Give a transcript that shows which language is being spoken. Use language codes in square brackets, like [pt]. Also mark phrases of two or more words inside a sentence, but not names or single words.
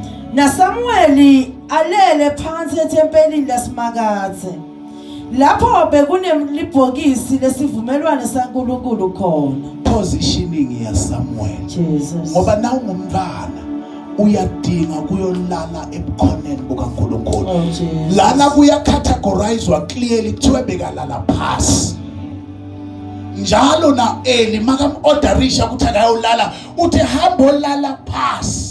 [nd] naSamueli alele phansi ethempelini laseMakathe lapho bekunemlibhokisi lesivumelwano saNkulunkulu khona. Positioning ya Samuel. Jesus. Ngoba nawe ngumntwana uyadinga kuyolala ebukhoneni bukaNkulunkulu. Oh Jesus. Lana kuya categorizwa clearly kuthiwe bekalala phasi. Njalo na Eli makam orderisha ukuthi akayolala uthi hamba olala phasi.